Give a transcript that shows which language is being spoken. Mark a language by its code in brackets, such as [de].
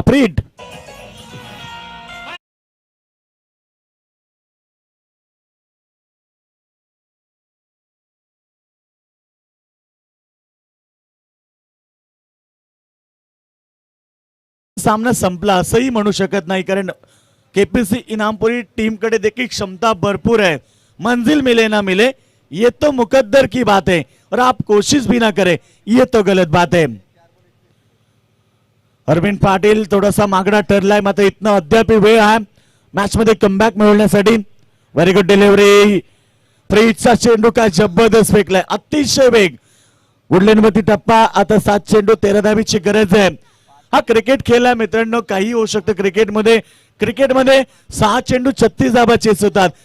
[mr] प्रीट सामना संपला असंही म्हणू शकत नाही, कारण केपीसी इनामपुरी टीम कडे देखील क्षमता भरपूर है. [hi] मंजिल मिले ना मिले ये तो मुकद्दर की बात है और आप कोशिश भी ना करें ये तो गलत बात है. [mr] अरविंद पाटील थोडासा मागणा ठरलाय, मात्र इथनं अद्याप वेळ आहे मॅच मध्ये कमबॅक मिळवण्यासाठी. [en] Very good delivery. [mr] फ्रीजचा चेंडू काय जबरदस्त फेकलाय, अतिशय वेग. वुडलँडवरती टप्पा आता 7 चेंडू 13 धावीची गरज आहे. हा क्रिकेट खेळ आहे मित्रांनो, काही होऊ शकतं क्रिकेटमध्ये 6 चेंडू 36 धावा चेस होतात.